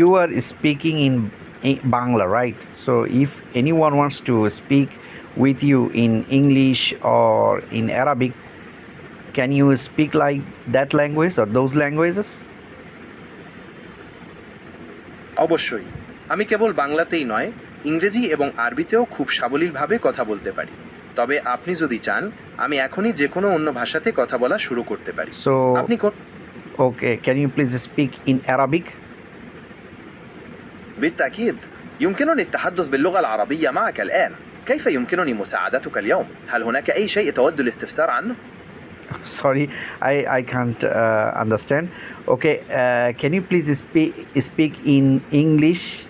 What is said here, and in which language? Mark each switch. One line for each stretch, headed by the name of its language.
English: you are speaking in Bangla, right? So if anyone wants to speak with you in English or in Arabic, can you speak like that language or those languages?
Bangla: অবশ্যই। আমি কেবল বাংলাতেই নয়, ইংরেজি এবং আরবিতেও খুব সাবলীলভাবে কথা বলতে পারি। তবে আপনি যদি চান, আমি এখনই যে কোনো অন্য ভাষাতে কথা বলা শুরু করতে পারি।
English: So
Bangla: আপনি
English: okay, can you please speak in Arabic?
Arabic: بالتأكيد. يمكنني التحدث باللغة العربية معك الآن. كيف يمكنني مساعدتك اليوم؟ هل هناك أي شيء تود الاستفسار عنه؟
English: Sorry, I can't understand. Okay, can you please speak in English?